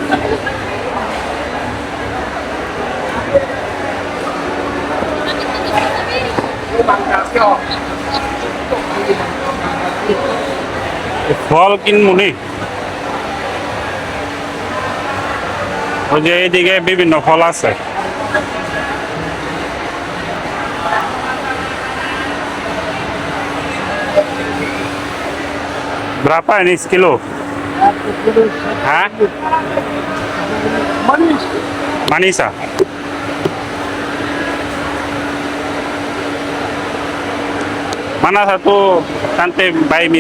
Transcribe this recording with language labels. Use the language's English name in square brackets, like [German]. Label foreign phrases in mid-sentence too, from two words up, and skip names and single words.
[Bangla] ফল কিনমুনি, ওই যে এইদিকে বিভিন্ন ফল আছে। [Malay] Berapa ini sekilo? Hah? Manis. Manis ah? Mana satu tante bayi mia?